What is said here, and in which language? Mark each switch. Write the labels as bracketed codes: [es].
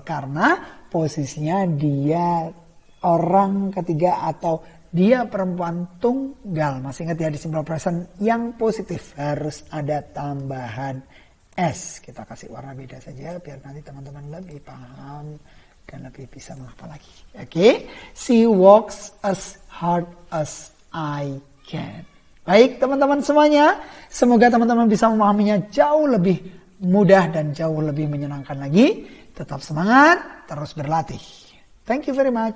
[id] Karena posisinya dia orang ketiga atau dia perempuan tunggal. Masih ingat ya di simple present yang positif harus ada tambahan S. Kita kasih warna beda saja biar nanti teman-teman lebih paham dan lebih bisa menghafal lagi. Oke. [en] She works as hard as I can. [id] Baik teman-teman semuanya. Semoga teman-teman bisa memahaminya jauh lebih mudah dan jauh lebih menyenangkan lagi. Tetap semangat, terus berlatih. [en] Thank you very much.